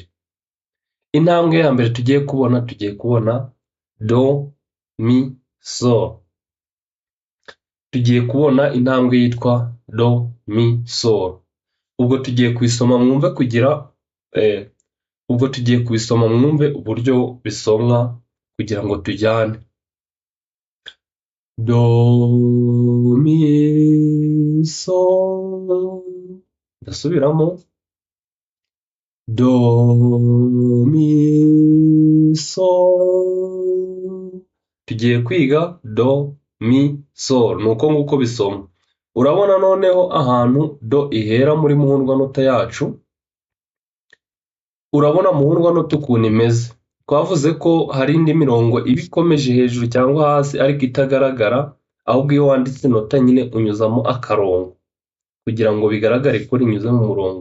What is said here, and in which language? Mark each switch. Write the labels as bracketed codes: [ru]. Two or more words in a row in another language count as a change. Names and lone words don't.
[rw] Intambwe ya mbere tugiye kubona do mi so. Tugiye kubona intambwe yitwa do mi so. Ubwo tugiye kubisoma mwumve uburyo bisomwa kugira ngo tujyane. Do mi so. Ndasubiramo. Do mi so. Tugiye kwiga do mi so, nuko nguko bisomwa. Urabona noneho ahantu do ihera muri muhundwanota yacu. Urabona muhundwanota ukuntu imeze. Twavuze ko hari indi mirongo iba ikomeje hejuru cyangwa hasi ariko itagaragara, ahubwo iyo wanditse inota nyine unyuzamo akarongo kugira ngo bigaragare ko rinyuze mu murongo.